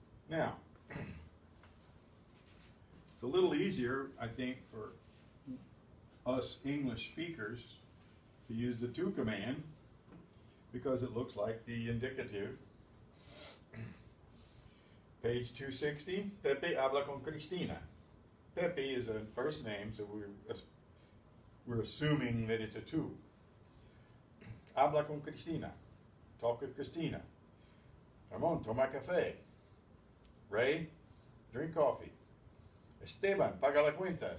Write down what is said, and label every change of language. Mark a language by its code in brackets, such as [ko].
[en] Now, it's a little easier, I think, for us English speakers to use the to command because it looks like the indicative. [es] Page 260, Pepe habla con Cristina. [en] Pepe is a first name, so we're assuming that it's a to. [es] Habla con Cristina. [en] Talk with Cristina. [es] Ramon, toma café. [en] Ray, drink coffee. Esteban, [es] paga la cuenta.